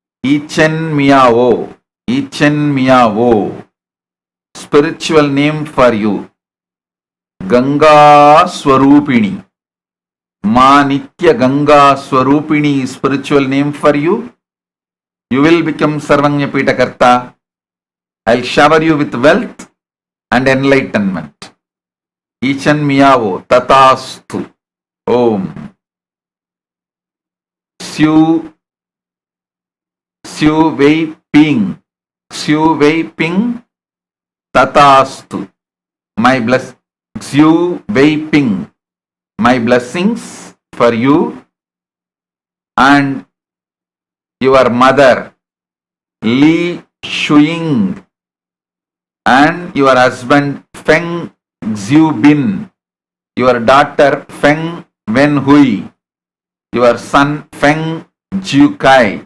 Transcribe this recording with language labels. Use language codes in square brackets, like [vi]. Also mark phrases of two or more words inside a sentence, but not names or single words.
[en] Ichen Miao. Ichen Miao. Spiritual name for you. Ganga Swarupini. Ma Nitya Ganga Swarupini is spiritual name for you. You will become [sa] Sarvanyapita Karta. [en] I'll shower you with wealth and enlightenment. Ichan Miyavo Tatastu. Om. Siu Wei Ping. Siu Wei Ping Tatastu. My bless Siu Wei Ping. My blessings for you and your mother Li Shuing and your husband Feng Xiubin, your daughter Feng Wenhui, your son Feng Jiukai.